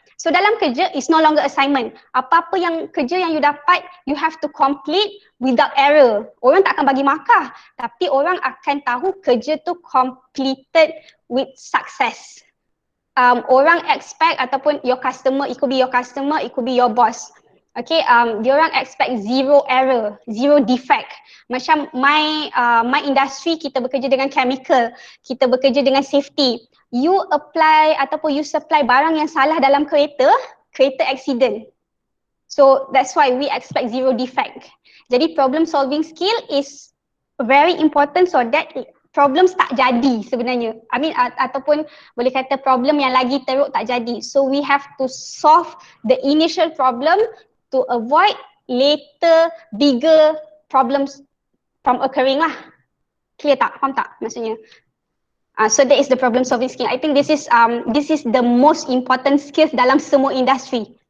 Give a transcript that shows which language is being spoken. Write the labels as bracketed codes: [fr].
[en] So [ms] dalam kerja [en] is no longer assignment. [ms] Apa-apa yang kerja yang [en] you dapat, you have to complete without error. [ms] Orang tak akan bagi markah, tapi orang akan tahu kerja tu [en] completed with success. [ms] Orang [en] expect [ms] ataupun [en] your customer, it could be your customer, it could be your boss. Okay, diorang expect zero error, zero defect. [ms] Macam [en] my industry, [ms] kita bekerja dengan chemical, kita bekerja dengan safety. [en] You apply [ms] ataupun [en] you supply [ms] barang yang salah dalam kereta accident. [en] So that's why we expect zero defect. [ms] Jadi [en] problem solving skill is very important so that [ms] problems tak jadi sebenarnya. [en] I mean [ms] ataupun boleh kata problem yang lagi teruk tak jadi. [en] So we have to solve the initial problem to avoid later bigger problems from occurring lah. Clear tak? [ms] Faham tak maksudnya? [en] So that is the problem solving skill. I think this is the most important skills [ms] dalam semua industri.